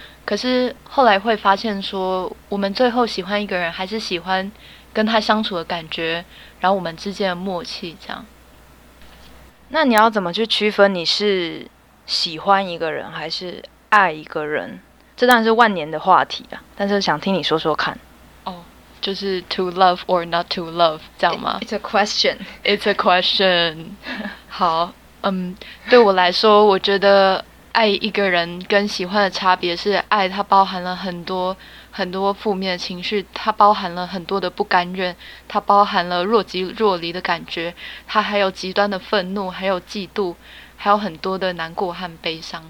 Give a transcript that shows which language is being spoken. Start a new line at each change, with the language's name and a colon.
Chinese: 可是后来会发现说，我们最后喜欢一个人，还是喜欢跟他相处的感觉，然后我们之间的默契这样。那你要怎么去区分你是喜欢一个人还是爱一个人？这当然是万年的话题啊，但是想听你说说看。就是
English: to love or not to love
Chinese: 这样吗？
English: It's a question.
Chinese: 好，对我来说，我觉得爱一个人跟喜欢的差别是，爱它包含了很多很多负面的情绪，它包含了很多的不甘愿，它包含了若即若离的感觉，它还有极端的愤怒，还有嫉妒，还有很多的难过和悲伤。